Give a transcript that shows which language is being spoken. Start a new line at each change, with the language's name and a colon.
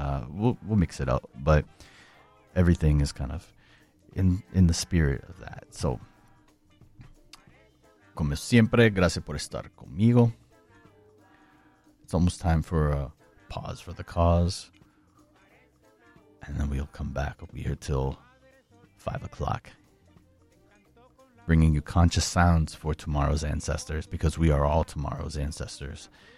English: We'll mix it up, but everything is kind of in the spirit of that.
Spanish: So, como siempre, gracias por estar conmigo.
English: It's almost time for a pause for the cause, and then we'll come back. We'll be here till 5 o'clock, bringing you conscious sounds for tomorrow's ancestors, because we are all tomorrow's ancestors.